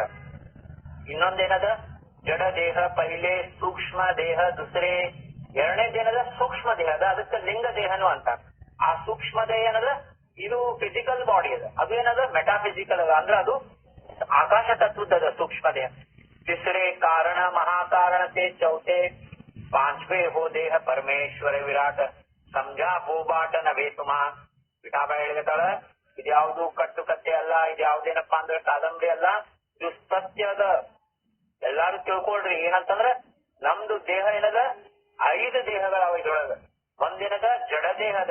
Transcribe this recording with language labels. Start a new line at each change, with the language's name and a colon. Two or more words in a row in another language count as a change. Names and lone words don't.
Kannada: ಇನ್ನೊಂದೇನದ ಜಡ ದೇಹ ಪೈಲೆ, ಸೂಕ್ಷ್ಮ ದೇಹ ದುಸರೆ. ಎರಡನೇದೇನದ ಸೂಕ್ಷ್ಮ ದೇಹ ಅದ, ಅದಕ್ಕೆ ಲಿಂಗ ದೇಹನು ಅಂತಾರ. ಆ ಸೂಕ್ಷ್ಮ ದೇಹ ಏನದ ಇದು
English: physical body
Kannada: ಅದ, ಅದು ಏನದ ಮೆಟಾಫಿಸಿಕಲ್ ಅದ, ಅಂದ್ರೆ ಅದು ಆಕಾಶ ತತ್ವದ ಸೂಕ್ಷ್ಮ ದೇಹ.
Marathi: तिसरे कारण महाकारण ते चौथे, 5वे हो देह परमेश्वर विराट, समझा बोभाट नव्हे तुम्हा.
Kannada: ವಿಠಾಬಾಯಿ ಹೇಳಿಗತಾಳ, ಇದ್ಯಾವುದು ಕಟ್ಟುಕತೆ ಅಲ್ಲ, ಇದ್ಯಾವ್ದೇನಪ್ಪಾ ಅಂದ್ರೆ ಕಾದಂಬರಿ ಅಲ್ಲ, ಇದು ಸತ್ಯದ. ಎಲ್ಲಾರು ತಿಳ್ಕೊಳ್ರಿ ಏನಂತಂದ್ರ ನಮ್ದು ದೇಹ ಏನದ 5 ದೇಹಗಳವ ಇದ್ರೊಳಗ. ಒಂದೇನದ ಜಡದೇಹದ.